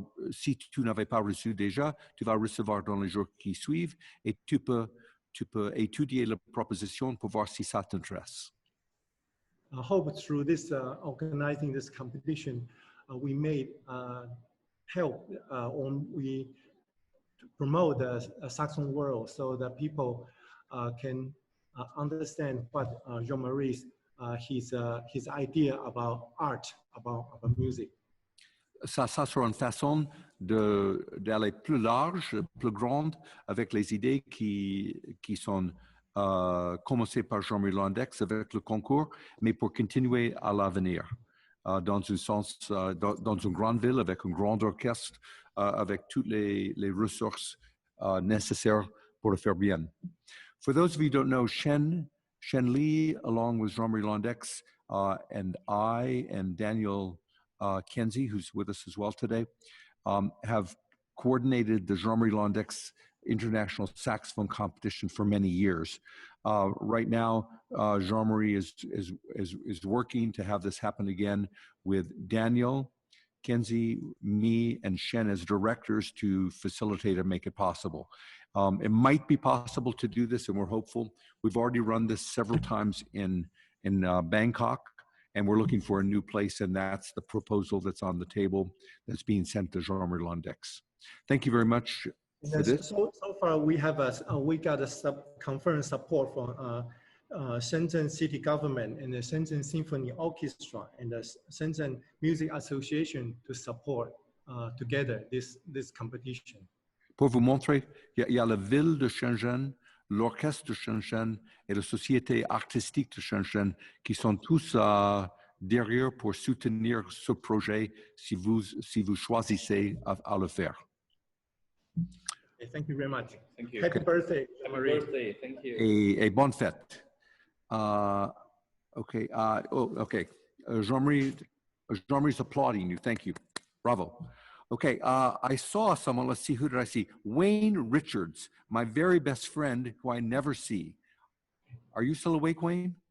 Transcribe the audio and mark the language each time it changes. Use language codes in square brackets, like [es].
[fr] Si tu n'avais pas reçu déjà, tu vas recevoir dans les jours qui suivent et tu peux étudier la proposition pour voir si ça t'intéresse. [en] I hope through this organizing this competition, we may help we promote the saxophone world so that people can understand what Jean-Marie's his idea about art, about music. [fr] Ça sera une façon d'aller plus large, plus grande avec les idées qui sont commencées par Jean-Marie Londeix avec le concours, mais pour continuer à l'avenir, dans un sens, dans une grande ville avec un grand orchestre, avec toutes les ressources nécessaires pour le faire bien. [en] For those of you who don't know, Shen Li, along with Jean-Marie Londeix, and I and Daniel Kenzie, who's with us as well today, have coordinated the Jean-Marie Londeix International Saxophone Competition for many years. Right now, Jean-Marie is working to have this happen again with Daniel, Kenzie, me, and Shen as directors to facilitate and make it possible. It might be possible to do this, and we're hopeful. We've already run this several times in Bangkok, and we're looking for a new place, and that's the proposal that's on the table that's being sent to Jean-Marie Londeix. Thank you very much for this. So far, we have we got a conference support from Shenzhen City Government and the Shenzhen Symphony Orchestra and the Shenzhen Music Association to support together this competition. [fr] Pour vous montrer, il y a la ville de Shenzhen, l'orchestre de Shenzhen et la société artistique de Shenzhen qui sont tous derrière pour soutenir ce projet si vous choisissez à le faire. [en] Okay, thank you very much. Thank you. Happy birthday, Happy birthday. Thank you. [fr] Et bonne fête. Okay. Okay. [en] Jean-Marie's applauding you. Thank you. Bravo. Okay, I saw someone, let's see, who did I see? Wayne Richards, my very best friend who I never see. Are you still awake, Wayne?